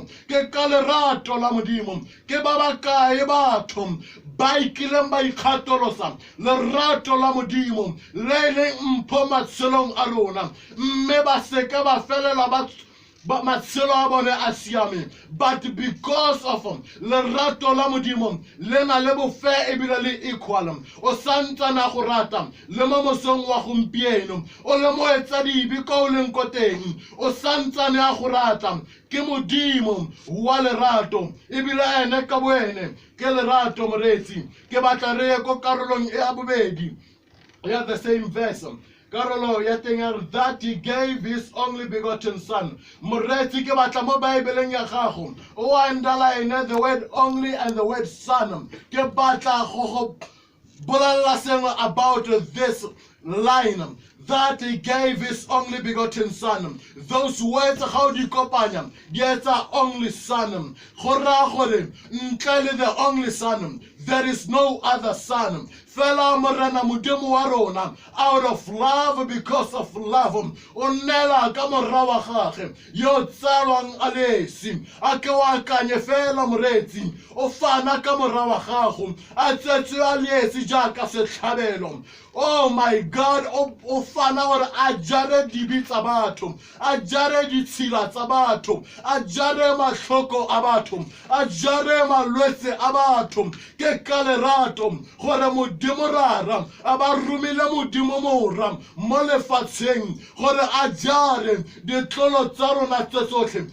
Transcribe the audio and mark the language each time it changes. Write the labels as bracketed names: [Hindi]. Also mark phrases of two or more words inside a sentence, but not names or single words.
[Tswana] Ke ka lerato la modimo ke ba bakae batho ba ikileng ba ikgatolosa lerato la modimo le le mpho matshelong a rona, mme ba seka ba felela ba matshelo a bone a siame. [English] But because of [Tswana] lerato la modimo le na le bofe ebile le equal, o santsana go rata le mo mosong wa gompieno o le mo etsa dibi ko o leng ko teng o santsane a go rata. Ke modimo wa lerato ebile ene ka boene ke lerato. Moretsi ke batla re ye ko karolong e ya bobedi ya [English] the same verse. [Tswana] Karolo ya teng [English] that he gave his only begotten son. [Tswana] Moretsi ke batla mo Bibleng ya gago o [English] underline the word only and the word son. [Tswana] Ke batla go bolella sengwe [English] about this line that he gave his only begotten son. Those words how [Tswana] di kopanya di etsa [English] only son. [Tswana] Go ra gore ntle le [English] the only son there is no other son. [Tswana] Fela morena modimo wa rona [English] out of love, because of love [Tswana] o nela ka morra wa gagwe yo tsalwang a lesi a ke wa kanye fela. Moretsi o fana ka morra wa gago a tsetswe a lesi jaaka setlhabelo. [English] Oh my God, [Tswana] o fana gore a jare dibi tsa batho, a jare ditshila tsa batho, a jare matlhoko a batho, a jare malwetse a batho. Ke ka lerato gore modimo rara a ba rumile modimo mora mo lefatsheng gore a jare ditlolo tsa rona tse tsotlhe.